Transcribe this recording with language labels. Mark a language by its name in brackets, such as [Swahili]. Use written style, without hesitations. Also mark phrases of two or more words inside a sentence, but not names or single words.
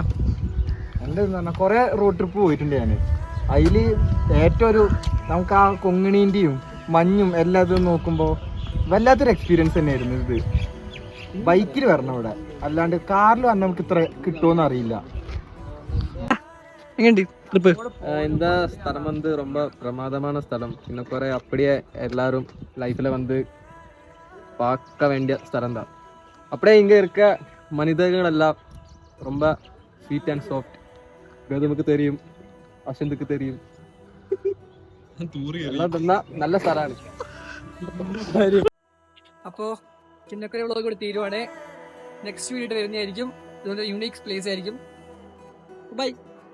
[Malayalam] എൻ്റെ പറഞ്ഞാൽ കുറേ [English] road trip [Malayalam] പോയിട്ടുണ്ട് ഞാൻ. അതിൽ ഏറ്റവും ഒരു നമുക്ക് ആ കൊങ്ങിണീൻ്റെയും മഞ്ഞും എല്ലാം ഇതും നോക്കുമ്പോൾ വല്ലാത്തൊരു എക്സ്പീരിയൻസ് തന്നെയായിരുന്നു ഇത്. ബൈക്കിൽ വരണം ഇവിടെ, അല്ലാണ്ട് കാറിൽ വന്നാൽ നമുക്ക് ഇത്ര കിട്ടുമോന്ന് അറിയില്ല. എങ്ങനെയുണ്ട് ട്രിപ്പ്? [Tamil] இந்த ஸ்தலம் வந்து ரொம்ப பிரமாதமான ஸ்தலம். இன்னும் குறை அப்படியே எல்லாரும் லைஃப்ல வந்து பார்க்க வேண்டிய ஸ்தலம் தான். அப்படியே இங்க இருக்க மனிதர்கள் எல்லாம் ரொம்ப [English] sweet and soft. [Tamil] கௌதமுக்கு தெரியும், அசந்துக்கு தெரியும். [Malayalam] എല്ലാം തന്ന നല്ല സ്ഥലമാണ്. അപ്പോ കിന്നക്കര വ്ളോഗ് കൂടി തീരുവാണേ. [English] next video [Malayalam] വരുന്നതായിരിക്കും. ഇതുപോലെ [English] unique place [Malayalam] ആയിരിക്കും. ബൈ.